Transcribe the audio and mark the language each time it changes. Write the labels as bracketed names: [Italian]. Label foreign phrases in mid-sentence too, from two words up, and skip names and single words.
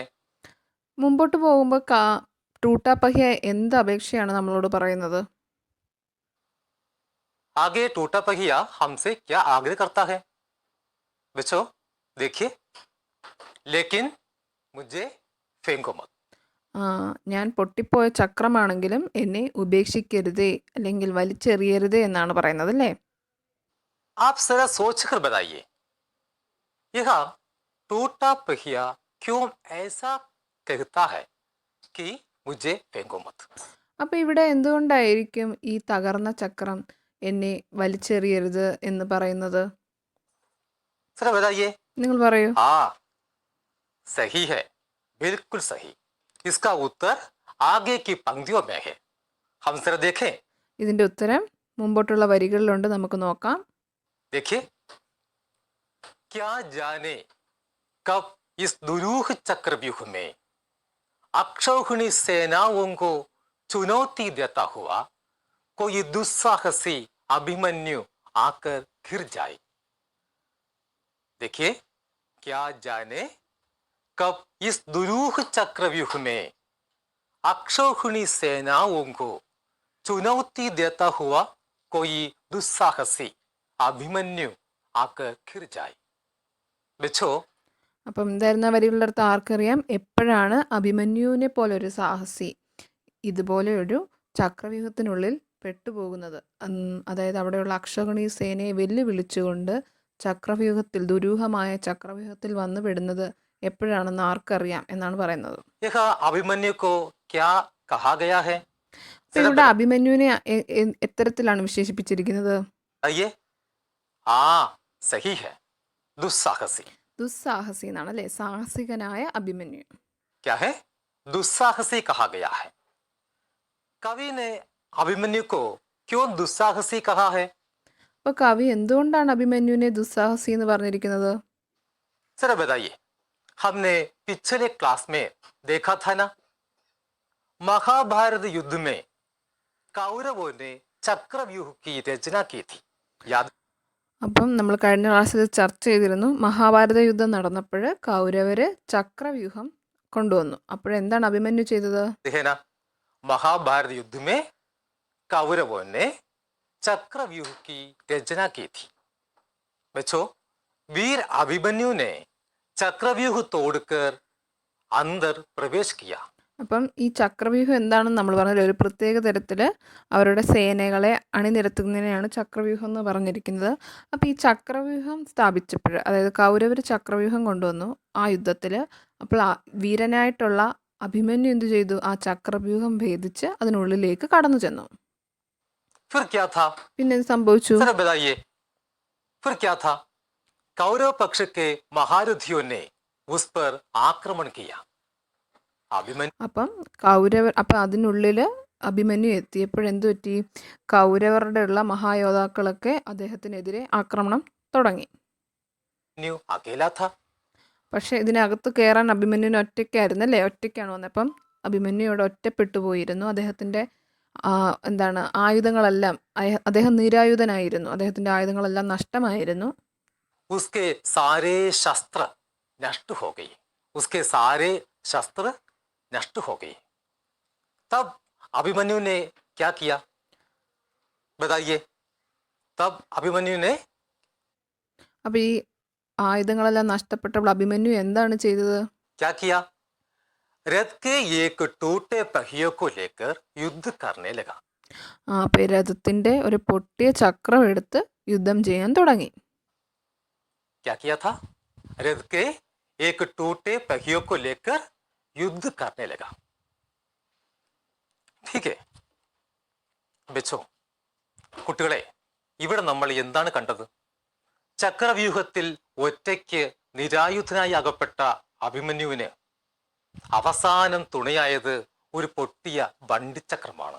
[Malayalam] മുമ്പോട്ട് പോകുമ്പോൾ [Hindi] टूटा पहिया [Malayalam] എന്ത് അപേക്ഷയാണ് നമ്മളോട് പറയുന്നത്? [Hindi] आगे टूटा पहिया हमसे क्या आग्रह करता है? बच्चों देखिए, लेकिन मुझे फेंको मत। [Malayalam] ഞാൻ പൊട്ടിപ്പോയ ചക്രമാണെങ്കിലും എന്നെ ഉപേക്ഷിക്കരുതേ അല്ലെങ്കിൽ വലിച്ചെറിയരുതേ എന്നാണ് പറയുന്നത്, അല്ലേ? [Hindi] आप जरा सोच कर बताइए, यह टूटा पहिया क्यों ऐसा कहता है कि मुझे फेंको मत? [Malayalam] അപ്പോൾ ഇവിടെ എന്തുകൊണ്ടായിരിക്കും ഈ തകർന്ന ചക്രം എന്നെ വലിച്ചെറിയരുത് എന്ന് പറയുന്നത്? [Hindi] जरा बताइए। [Malayalam] നിങ്ങൾ പറയൂ. [Hindi] हाँ, सही है, बिल्कुल सही। इसका उत्तर आगे की पंक्तियों में है, हम जरा देखें। [Malayalam] ഇതിൻ്റെ ഉത്തരം മുമ്പോട്ടുള്ള വരികളിലുണ്ട്, നമുക്ക് നോക്കാം. [Hindi] देखिए, क्या जाने कब इस दुरूह चक्रव्यूह में अक्षौहिणी सेनाओं को चुनौती देता हुआ कोई दुस्साहसी अभिमन्यु आकर घिर जाए। देखिए, क्या जाने कब इस दुरूह चक्रव्यूह में अक्षौहिणी सेनाओं को चुनौती देता हुआ कोई दुस्साहसी अभिमन्यु आकर घिर जाए। बच्चों, [Malayalam] അപ്പം എന്തായിരുന്ന വരികളുടെ അടുത്ത് ആർക്കറിയാം? എപ്പോഴാണ് അഭിമന്യുവിനെ പോലെ ഒരു സാഹസി ഇതുപോലെ ഒരു ചക്രവ്യൂഹത്തിനുള്ളിൽ പെട്ടുപോകുന്നത്? അതായത് അവിടെയുള്ള അക്ഷൗഹിണി സേനയെ വെല്ലുവിളിച്ചുകൊണ്ട് ചക്രവ്യൂഹത്തിൽ, ദുരൂഹമായ ചക്രവ്യൂഹത്തിൽ വന്നു പെടുന്നത് എപ്പോഴാണെന്ന് ആർക്കറിയാം എന്നാണ് പറയുന്നത്. [Hindi] यह अभिमन्यु को क्या कहा गया है? [Malayalam] അപ്പോൾ ഇവിടെ അഭിമന്യുവിനെ എത്തരത്തിലാണ് വിശേഷിപ്പിച്ചിരിക്കുന്നത്? [Hindi] आइए। हाँ, सही है, दुस्साहसी। [Malayalam] ദുസ്സാഹസി എന്നാണ് അല്ലേ, സാഹസികനായ അഭിമന്യു. [Hindi] क्या है? दुस्साहसी कहा गया है. कवि ने अभिमन्यु को क्यों दुस्साहसी कहा है? [Malayalam] അപ്പോൾ കവി എന്തുകൊണ്ടാണ് അഭിമന്യുവിനെ ദുസ്സാഹസി എന്ന് പറഞ്ഞിരിക്കുന്നത്? [Hindi] जरा बताइए. हमने पिछले क्लास में देखा था ना, महाभारत युद्ध में कौरवों ने चक्रव्यूह की रचना की थी. याद? [Malayalam] അപ്പം നമ്മൾ കഴിഞ്ഞ ക്ലാസ്സിൽ ചർച്ച ചെയ്തിരുന്നു, മഹാഭാരത യുദ്ധം നടന്നപ്പോൾ കൗരവർ ചക്രവ്യൂഹം കൊണ്ടുവന്നു. അപ്പോഴെന്താണ് അഭിമന്യു ചെയ്തത്? [Hindi] है ना, महाभारत युद्ध में कौरवों ने चक्रव्यूह की रचना की थी. बच्चों, वीर अभिमन्यु ने चक्रव्यूह तोड़कर अंदर प्रवेश किया. [Malayalam] അപ്പം ഈ ചക്രവ്യൂഹം എന്താണെന്ന് നമ്മൾ പറഞ്ഞാൽ ഒരു പ്രത്യേക തരത്തിൽ അവരുടെ സേനകളെ അണിനിരത്തുന്നതിനെയാണ് ചക്രവ്യൂഹം എന്ന് പറഞ്ഞിരിക്കുന്നത്. അപ്പോൾ ഈ ചക്രവ്യൂഹം സ്ഥാപിച്ചപ്പോൾ, അതായത് കൗരവർ ചക്രവ്യൂഹം കൊണ്ടുവന്നു ആ യുദ്ധത്തിൽ. അപ്പോൾ ആ വീരനായിട്ടുള്ള അഭിമന്യു എന്ത് ചെയ്തു? ആ ചക്രവ്യൂഹം ഭേദിച്ച് അതിനുള്ളിലേക്ക് കടന്നു ചെന്നു. [Hindi] फिर क्या था? [Malayalam] പിന്നെ എന്ത് സംഭവിച്ചു? [Hindi] जरा बताइए, फिर क्या था? कौरव पक्ष के महारथियों ने उस पर आक्रमण किया. [Malayalam] അപ്പം അതിനുള്ളിൽ അഭിമന്യു എത്തിയപ്പോഴെന്ത് പറ്റി? കൗരവരുടെ ഉള്ള മഹായോദ്ധാക്കളൊക്കെ അദ്ദേഹത്തിനെതിരെ ആക്രമണം തുടങ്ങി. [Hindi] अभिमन्यु अकेला था. [Malayalam] പക്ഷെ ഇതിനകത്ത് കയറാൻ അഭിമന്യുവിന് ഒറ്റയ്ക്കായിരുന്നു അല്ലേ? ഒറ്റയ്ക്കാണ് വന്നത്. അപ്പം അഭിമന്യു ഇവിടെ ഒറ്റപ്പെട്ടു പോയിരുന്നു. അദ്ദേഹത്തിൻ്റെ ആയുധങ്ങളെല്ലാം, അദ്ദേഹം നിരായുധനായിരുന്നു. അദ്ദേഹത്തിൻ്റെ ആയുധങ്ങളെല്ലാം നഷ്ടമായിരുന്നു. [Hindi] उसके सारे शस्त्र नष्ट हो गए. उसके सारे शस्त्र नष्ट हो गए. तब अभिमन्यु ने क्या किया? बताइए. तब अभिमन्यु ने [Malayalam] അപ്പോൾ ഈ ആയുധങ്ങളെല്ലാം നഷ്ടപ്പെട്ടപ്പോൾ അഭിമന്യു എന്താണ് ചെയ്തത്? [Hindi] क्या किया? रथ के एक टूटे पहियों को लेकर युद्ध करने लगा. [Malayalam] അപ്പോൾ രഥത്തിൻ്റെ ഒരു പൊട്ടിയ ചക്രം എടുത്ത് യുദ്ധം ചെയ്യാൻ തുടങ്ങി. [Hindi] क्या किया था? रथ के एक टूटे पहियों को लेकर युद्ध करने लगा. ठीक है. [Malayalam] ബെച്ചോ, കുട്ടികളെ, ഇവിടെ നമ്മൾ എന്താണ് കണ്ടത്? ചക്രവ്യൂഹത്തിൽ ഒറ്റയ്ക്ക് നിരായുധനായി അകപ്പെട്ട അഭിമന്യുവിന് അവസാനം തുണയായത് ഒരു പൊട്ടിയ വണ്ടിച്ചക്രമാണ്.